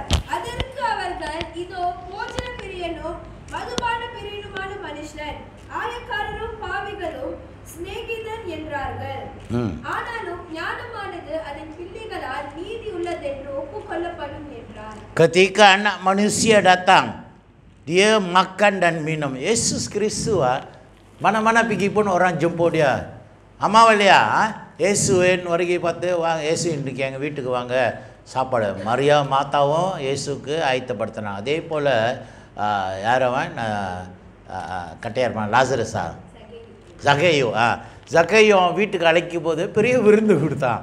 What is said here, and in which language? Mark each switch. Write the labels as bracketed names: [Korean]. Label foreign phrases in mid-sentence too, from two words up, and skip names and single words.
[Tamil] அதற்கு அவர்கள், இதோ போஜன பிரியனும் மதுபான பிரியனுமான மனுஷன், ஆயக்காரரும் பாவிகளும் சிநேகிதன் என்றார்கள். ஆனாலும் ஞானமானது அதன் பிள்ளைகளால் நீதி உள்ள உள்ளதென்று ஒப்புக்கொள்ளப்படும் என்றார். [Malay] Ketika anak manusia datang, dia makan dan minum. Yesus Kristus mana-mana pergi pun orang jemput dia. [Tamil] அம்மாவல்லையா இயேசுவின் வருகை பார்த்து வாங்க, இயேசு இன்றைக்கு எங்கள் வீட்டுக்கு வாங்க, சாப்பாடு. மரியா மாதாவும் இயேசுக்கு ஆயத்தப்படுத்தினான். அதே போல் யாரவன் கட்டையார்பான் லாசரஸா ஜகேயோ ஜகேயோ வீட்டுக்கு அழைக்கும் போது பெரிய விருந்து கொடுத்தான்.